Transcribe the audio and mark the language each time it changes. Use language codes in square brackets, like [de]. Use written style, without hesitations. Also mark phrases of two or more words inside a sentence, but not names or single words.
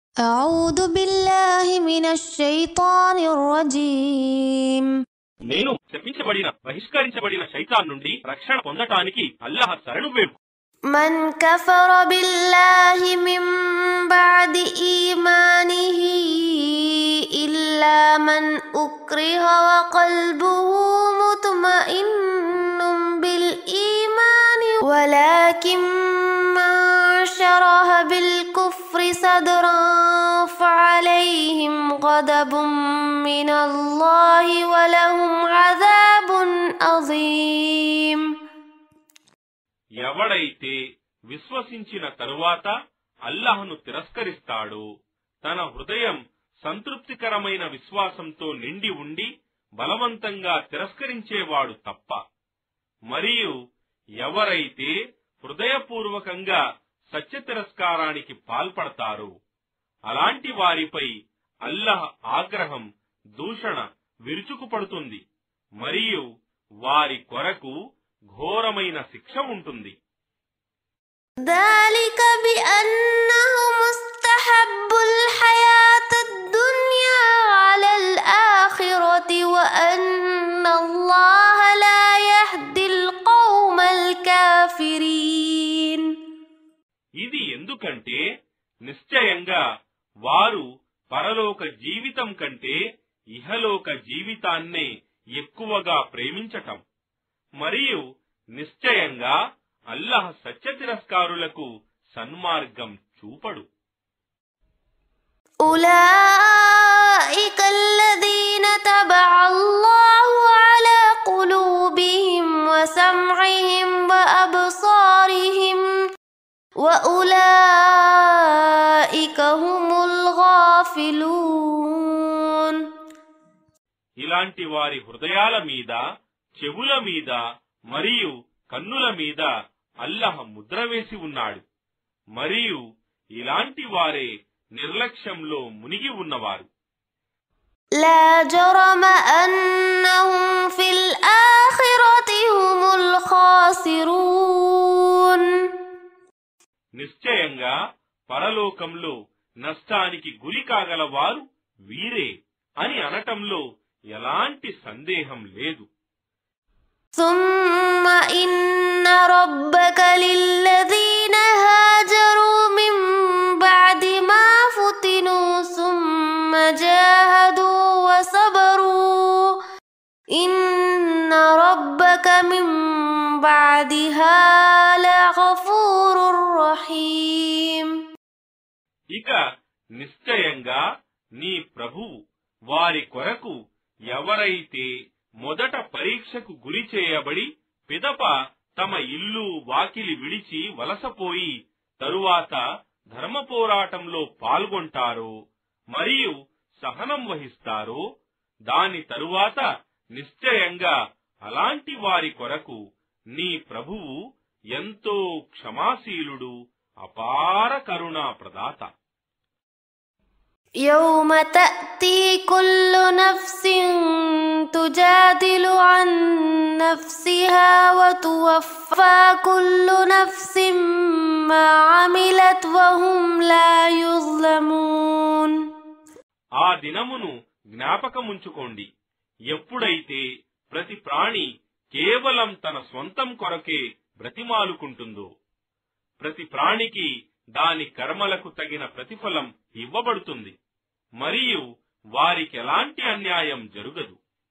[ar] أعوذ بالله من الشيطان الرجيم [te] నేను శపించబడిన బహిష్కరించబడిన శైతాన్ నుండి రక్షణ పొందటానికి అల్లాహ్ శరణు వేడు. [ar] من كفر بالله من بعد إيمانه إلا من أكره وقلبه مطمئن بالإيمان ولكن من شرح بالكفر صدرا فعليهم غضب من الله ولهم عذاب عظيم. [te] ఎవడైతే విశ్వసించిన తరువాత అల్లాహ్ను తిరస్కరిస్తాడో తన హృదయం సంతృప్తికరమైన విశ్వాసంతో నిండి ఉండి బలవంతంగా తిరస్కరించేవాడు తప్ప, మరియు ఎవరైతే హృదయపూర్వకంగా సత్య తిరస్కారానికి పాల్పడతారో అలాంటి వారిపై అల్లాహ్ ఆగ్రహం దూషణ విరుచుకుపడుతుంది మరియు వారి కొరకు ఘోరమైన శిక్ష ఉంటుంది. [ar] ذلك بأنهم استحبوا الحياة الدنيا على الآخرة وأن الله لا يهدي القوم الكافرين. [te] ఇది ఎందుకంటే నిశ్చయంగా వారు పరలోక జీవితం కంటే ఇహలోక జీవితాన్నే ఎక్కువగా ప్రేమించటం, మరియు నిశ్చయంగా అల్లాహ్ సత్య తిరస్కారులకు సన్మార్గం చూపడు. [ar] أولئك الذين طبع الله على قلوبهم وسمعهم وأبصارهم وأولئك هم الغافلون. [te] ఇలాంటి వారి హృదయాల మీద, చెవుల మీద మరియు కన్నుల మీద అల్లాహ్ ముద్ర వేసి ఉన్నాడు, మరియు ఇలాంటి వారే నిర్లక్ష్యంలో మునిగి ఉన్నవారు. [ar] لا جرم أنهم في الآخرة هم الخاسرون. [te] నిశ్చయంగా పరలోకంలో నష్టానికి గురి కాగల వారు వీరే అని అనటంలో ఎలాంటి సందేహం లేదు. [ar] ثم إن ربك للذين هاجروا من بعد ما فتنوا ثم جاهدوا وصبروا إن ربك من بعدها لغفور رحيم. [te] ఇక నిశ్చయంగా నీ ప్రభువు వారి కొరకు ఎవరైతే మొదట పరీక్షకు గురి చేయబడి పిదప తమ ఇల్లు వాకిలి విడిచి వలసపోయి తరువాత ధర్మ పోరాటంలో పాల్గొంటారో మరియు సహనం వహిస్తారో దాని తరువాత నిశ్చయంగా అలాంటి వారి కొరకు నీ ప్రభువు ఎంతో క్షమాశీలుడు, అపార కరుణా ప్రదాత. [ar] يوم تأتي كل نفس تجادل عن نفسها وتوفى كل نفس ما عملت وهم لا يظلمون. [te] ఆ దినమును జ్ఞాపకముంచుకోండి, ఎప్పుడైతే ప్రతి ప్రాణి కేవలం తన స్వంతం కొరకే బ్రతిమాలుకుంటుందో ప్రతి ప్రాణికి దాని కర్మలకు తగిన ప్రతిఫలం ఇవ్వబడుతుంది, మరియు వారికెలాంటి అన్యాయం జరుగదు.